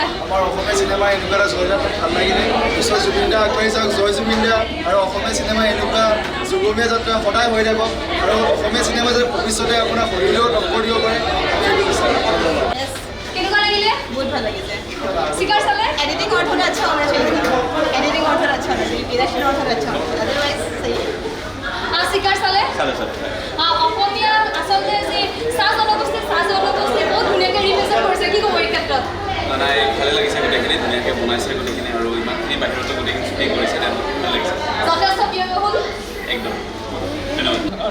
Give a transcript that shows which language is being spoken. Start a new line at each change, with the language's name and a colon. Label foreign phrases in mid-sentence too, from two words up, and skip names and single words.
Assamese: আমাৰ অসমীয়া চিনেমা এনেকুৱা এটা জয়দা ভাল লাগিলে ঈশ্বৰ জুবিন দা আগবাঢ়ি যাওক জয় জুবিন দা আৰু অসমীয়া চিনেমা এনেকুৱা যুগমীয়া যাত্ৰা সদায় হৈ থাকক আৰু অসমীয়া চিনেমা যাতে ভৱিষ্যতে আপোনাৰ শৰীৰেও টক্কৰ দিব পাৰে আমি এইটো বিচাৰোঁ কেনেকুৱা লাগিলে बहुत ভাল লাগিছে চিকাৰ চালে
Hindi: एडिटिंग और थोड़ा अच्छा होना चाहिए एडिटिंग और थोड़ा अच्छा होना चाहिए डायरेक्शन और थोड़ा अच्छा होना चाहिए अदरवाइज सही है
Assamese: চিকাৰ চালে অসমীয়া আচলতে যি চাহ জনগোষ্ঠী বহুত ধুনীয়াকৈ ৰিপ্ৰেজেণ্ট কৰিছে কি ক'ব এই ক্ষেত্ৰত নাই ভালে লাগিছে গোটেইখিনি ধুনীয়াকৈ বনাইছে গোটেইখিনি আৰু ইমানখিনি বাহিৰতো গোটেইখিনি শ্বুটিং কৰিছে ভাল লাগিছে যথেষ্ট ব্যয়বহুল একদম ধন্যবাদ